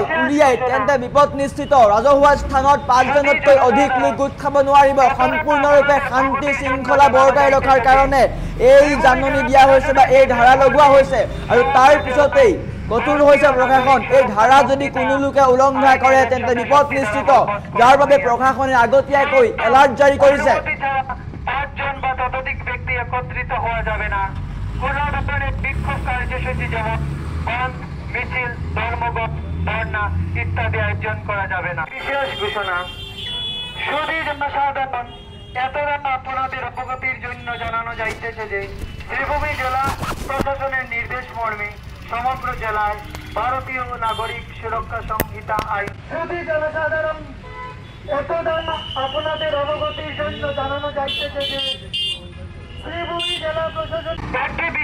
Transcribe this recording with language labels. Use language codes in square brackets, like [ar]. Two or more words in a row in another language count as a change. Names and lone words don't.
[as] উলিয়াই তেন্তে বিপদ নিশ্চিত ৰাজহুৱা স্থানত 5 জনতকৈ অধিক লোক গোট খাব নোৱাৰিব সম্পূৰ্ণৰূপে শান্তি শৃংখলা বৰ্তাই ৰখাৰ কাৰণে এই জাননী দিয়া হৈছে বা এই ধাৰা লগোৱা হৈছে আৰু তাৰ পিছতেই কঠোৰ হৈছে প্ৰশাসন এই ধাৰা যদি কোনো লোকে উলংঘা কৰে তেন্তে বিপদ নিশ্চিত যাৰ বাবে প্ৰশাসনে আগতীয়াকৈ এলাৰ্ট জাৰি কৰিছে [bn] 5 জন বা ততোধিক ব্যক্তি একত্রিত হওয়া যাবে না কোনো ধরনের বিক্ষোভ কার্যসূচি যেমন বন্ধ মিছিল ধর্মঘট ধর্ণা ইত্যাদি আয়োজন করা যাবে না বিশেষ ঘোষণা শুধু জনসাধারণ এতটা আপনাদের অবগতির জন্য জানানো যাইতেছে যে শ্রীভূমি জেলা প্রশাসনের নির্দেশ মর্মে সমগ্র জেলায় ভারতীয় নাগরিক সুরক্ষা সংহিতা আইন শুধু জনসাধারণ এতটা আপনাদের অবগতির জন্য জানানো যাইতেছে যে শ্রীভূমি জেলা প্রশাসন একটি